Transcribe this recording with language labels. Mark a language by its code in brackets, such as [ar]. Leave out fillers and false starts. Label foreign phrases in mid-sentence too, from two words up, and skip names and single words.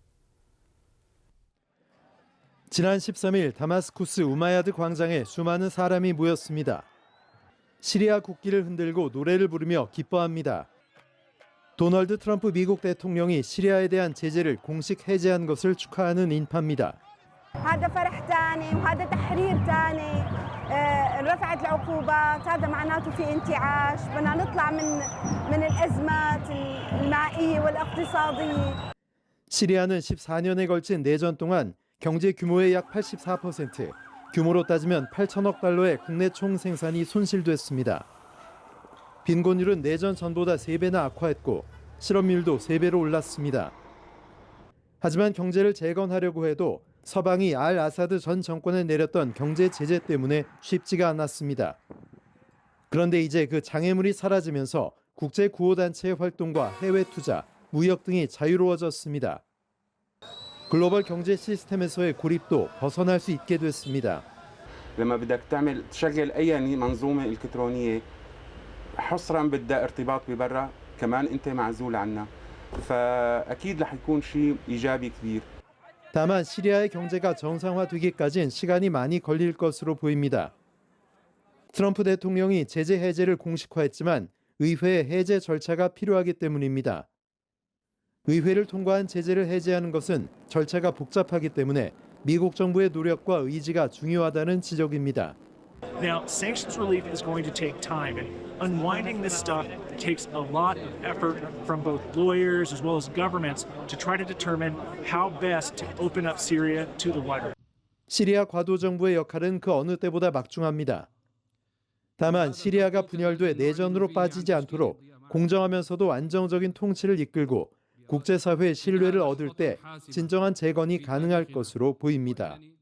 [ko] 지난 13일 다마스쿠스 우마야드 광장에 수많은 사람이 모였습니다. 시리아 국기를 흔들고 노래를 부르며 기뻐합니다. 도널드 트럼프 미국 대통령이 시리아에 대한 제재를 공식 해제한 것을 축하하는 인파입니다. [ar] هذا فرح ثاني وهذا تحرير ثاني رفعت العقوبات هذا معناته في انتعاش بدنا نطلع من الأزمات المائية والاقتصادية. [ko] 시리아는 14년에 걸친 내전 동안 경제 규모의 약 84%, 규모로 따지면 8천억 달러의 국내 총 생산이 손실됐습니다. 빈곤율은 내전 전보다 3배나 악화했고 실업률도 3배로 올랐습니다. 하지만 경제를 재건하려고 해도 서방이 알 아사드 전 정권에 내렸던 경제 제재 때문에 쉽지가 않았습니다. 그런데 이제 그 장애물이 사라지면서 국제 구호단체의 활동과 해외 투자, 무역 등이 자유로워졌습니다. 글로벌 경제 시스템에서의 고립도 벗어날 수 있게 됐습니다. [ar] لما بدك تشغل أي منظومة إلكترونية حصرا بدها ارتباط ببرا كمان أنت معزول عنا فأكيد رح يكون شيء إيجابي كبير. [ko] 다만 시리아의 경제가 정상화되기까지는 시간이 많이 걸릴 것으로 보입니다. 트럼프 대통령이 제재 해제를 공식화했지만 의회의 해제 절차가 필요하기 때문입니다. 의회를 통과한 제재를 해제하는 것은 절차가 복잡하기 때문에 미국 정부의 노력과 의지가 중요하다는 지적입니다. [en] Now, sanctions relief is going to take time, and unwinding this stuff takes a lot of effort from both lawyers as well as governments to try to determine how best to open up Syria to the wider. [ko] 시리아 과도 정부의 역할은 그 어느 때보다 막중합니다. 다만 시리아가 분열돼 내전으로 빠지지 않도록 공정하면서도 안정적인 통치를 이끌고 국제사회의 신뢰를 얻을 때 진정한 재건이 가능할 것으로 보입니다.